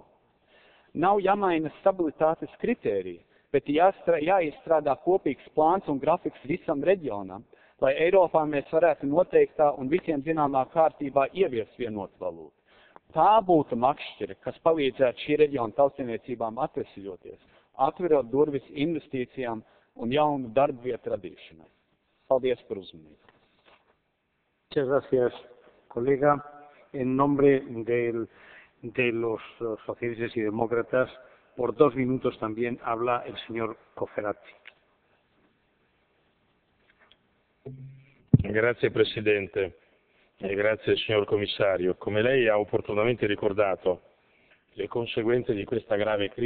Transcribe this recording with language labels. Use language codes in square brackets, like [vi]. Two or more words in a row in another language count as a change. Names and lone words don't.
[lv] Nav jāmaina stabilitātes kritērija, bet jāizstrādā kopīgs plāns un grafiks visam reģionam, lai Eiropā mēs varētu noteiktā un visiem zināmā kārtībā ieviest vienotu valūtu. Tā būtu makšķere, kas palīdzētu šī reģiona tautsēmniecībām atvesļoties, atverot durvis investīcijām un jaunu darba vietu radīšanai. Paldies par uzmanību. [es] Muchas gracias, colega. En nombre de los socialistas y demócratas, por 2 minutos también habla el señor Cofferati. [it] Grazie Presidente e grazie signor Commissario. Come lei ha opportunamente ricordato, le conseguenze di questa grave crisi